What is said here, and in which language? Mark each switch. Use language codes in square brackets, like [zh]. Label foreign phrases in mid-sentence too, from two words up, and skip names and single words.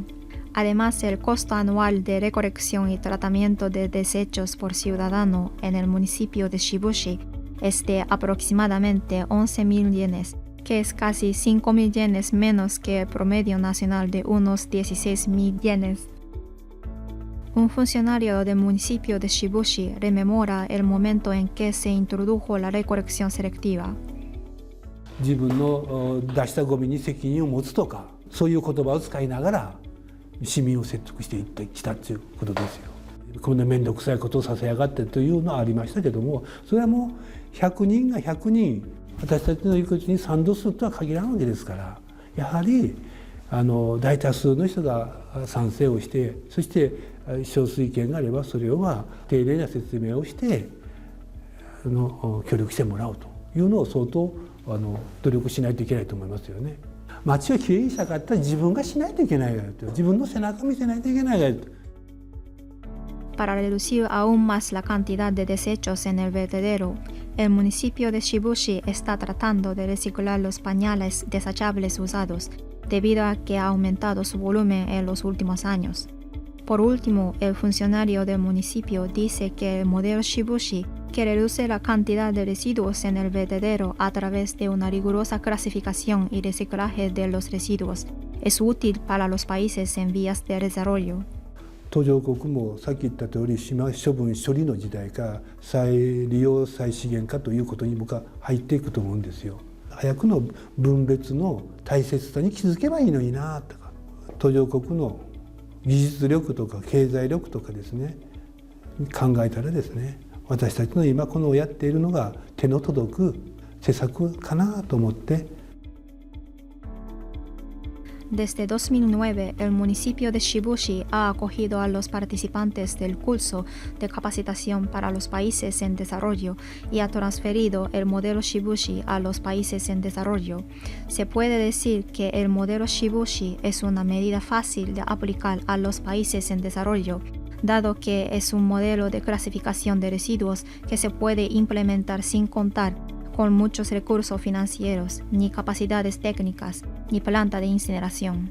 [es] Además, el costo anual de recolección y tratamiento de desechos por ciudadano en el municipio de Shibushi es de aproximadamente 11.000 yenes, que es casi 5.000 yenes menos que el promedio nacional de unos 16.000 yenes. Un funcionario del municipio de Shibushi rememora el momento en que se introdujo la recolección selectiva. [ja] 自分の出したゴミに責任を持つとか、そういう言葉を使いながら市民を説得していってきたということですよ。こんな面倒くさいことをさせやがってというのはありましたけども、それはもう100人が100人私たちの言うことに賛同するとは限らんわけですから、やはり大多数の人が賛成をして、そして少数意見があればそれを丁寧な説明をして協力してもらうというのを相当努力しないといけないと思いますよね。町をきれいにしたかったら自分がしないといけないからと、自分の背中を見せないといけないからと。 [es] Para reducir aún más la cantidad de desechos en el vertedero, el municipio de Shibushi está tratando de reciclar los pañales desechables usados, debido a que ha aumentado su volumen en los últimos años. Por último, el funcionario del municipio dice que el modelo Shibushi, que reduce la cantidad de residuos en el vertedero a través de una rigurosa clasificación y reciclaje de los residuos, es útil para los países en vías de desarrollo. [ja] 途上国もさっき言った通り島処分処理の時代か再利用再資源化ということに僕は入っていくと思うんですよ。早くの分別の大切さに気づけばいいのになとか、途上国の技術力とか経済力とかですね考えたらですね、私たちの今このやっているのが手の届く施策かなと思って。 [es] Desde 2009, el municipio de Shibushi ha acogido a los participantes del curso de capacitación para los países en desarrollo y ha transferido el modelo Shibushi a los países en desarrollo. Se puede decir que el modelo Shibushi es una medida fácil de aplicar a los países en desarrollo, dado que es un modelo de clasificación de residuos que se puede implementar sin contar con muchos recursos financieros, ni capacidades técnicas, ni planta de incineración.